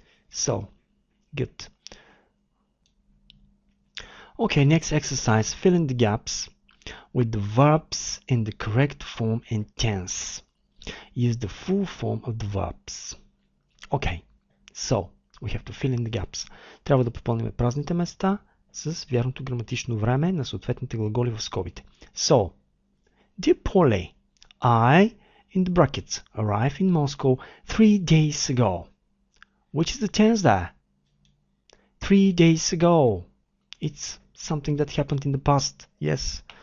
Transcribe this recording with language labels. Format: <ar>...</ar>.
<en>So, good. Okay, next exercise, fill in the gaps with the verbs in the correct form and tense. Use the full form of the verbs. Okay, so we have to fill in the gaps.</en> <bg>Трябва да попълним празните места с вярното граматично време на съответните глаголи в скобите.</bg> <en>So, dear Polly, I, in the brackets, arrived in Moscow 3 days ago. Which is the tense there? 3 days ago. It's something that happened in the past. Yes.</en>